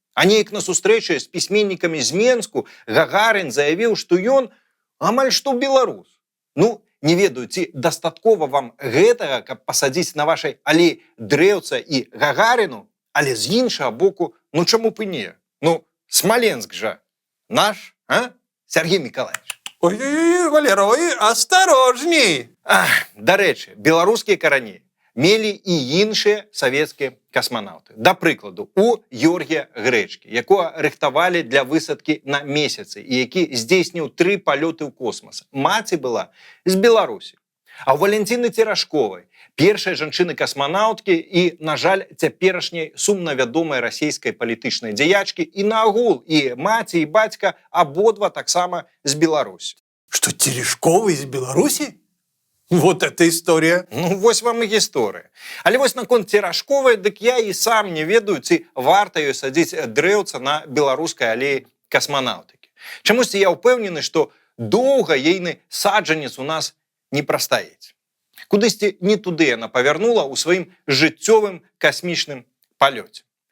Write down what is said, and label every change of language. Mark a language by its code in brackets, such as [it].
[be] А неяк на сустрэчы з пісьменнікамі з Менску Гагарин заявіў, што ён амаль што беларус. Ну, не ведаю, ці дастаткова вам гэтага, каб пасадзіць на вашай алеі дрэўца і Гагарину, але з іншага боку, ну чаму б і не? Ну, Смоленск жа наш, а? Сергей Миколаевич. [ru] Ой-ой-ой, Валера, ой, осторожней. [be] Дарэчы, беларускія карані мелі і іншыя савецкія касманаўты. Да прыкладу, у Георгія Грэчкі, якога рыхтавалі для высадкі на месяцы і які здзейсніў 3 палёты ў космас. Маці была з Беларусі. А ў Валентины Теражковай, першай жанчыны-касманаўткі і, на жаль, цяперашняй сумна вядомай расійскай палітычнай дзеячкі і наогул і маці, і бацька абодва таксама з Беларусі. [ru] Что, Терешкова из Беларуси? Вот это история. [be] Ну, вось вам і гісторыя. Але вось наконт Теражковай, дык я і сам не ведаю, ці варта ёй садзіць дрэўца на беларускай алеі касманаўтыкі. Чамусьці я ўпэўнены, што доўга ейны саджанец у нас не прастаіць. Кудысьці не туды яна павярнула ў сваім жыццёвым касмічным палёце.